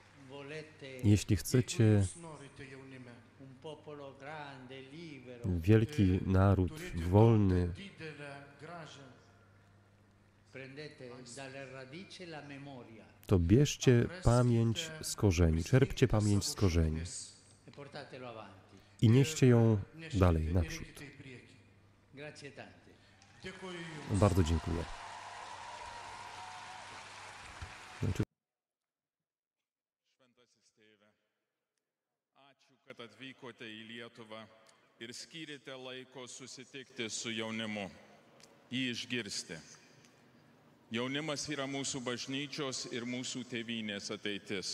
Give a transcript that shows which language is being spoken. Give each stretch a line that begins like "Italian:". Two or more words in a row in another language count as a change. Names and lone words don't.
Polish: Jeśli chcecie wielki naród, wolny, to bierzcie pamięć z korzeni, czerpcie pamięć z korzeni i nieście ją dalej, naprzód. Bardzo dziękuję.
Lithuanian: Kad atvykote į Lietuvą ir skyrėte laiko susitikti su jaunimu, jį išgirsti. Jaunimas yra mūsų bažnyčios ir mūsų tėvynės ateitis.